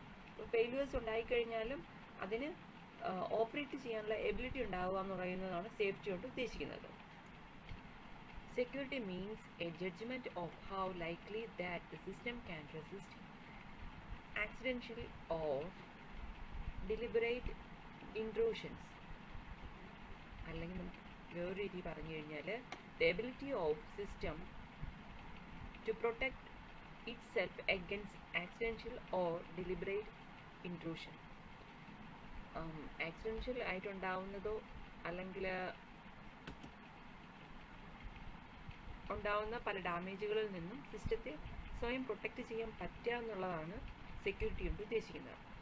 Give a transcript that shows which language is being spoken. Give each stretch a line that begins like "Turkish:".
Malayalam: ഇപ്പോൾ ഫെയിലിയേഴ്സ് ഉണ്ടായിക്കഴിഞ്ഞാലും അതിന് ഓപ്പറേറ്റ് ചെയ്യാനുള്ള എബിലിറ്റി ഉണ്ടാവുക എന്ന് പറയുന്നതാണ് സേഫ്റ്റി കൊണ്ട് ഉദ്ദേശിക്കുന്നത്.
English: Security means a judgement of how likely that the system can resist accidental or deliberate intrusions.
Malayalam: അല്ലെങ്കിൽ നമുക്ക് വേറൊരു രീതി പറഞ്ഞു കഴിഞ്ഞാൽ
English: the ability of system to protect itself against accidental or deliberate intrusion.
Malayalam: Accidental ആയിട്ടുണ്ടാവുന്നതോ അല്ലെങ്കിൽ ഉണ്ടാവുന്ന പല ഡാമേജുകളിൽ നിന്നും സിസ്റ്റത്തെ സ്വയം പ്രൊട്ടക്റ്റ് ചെയ്യാൻ പറ്റുക എന്നുള്ളതാണ് സെക്യൂരിറ്റി കൊണ്ട് ഉദ്ദേശിക്കുന്നത്.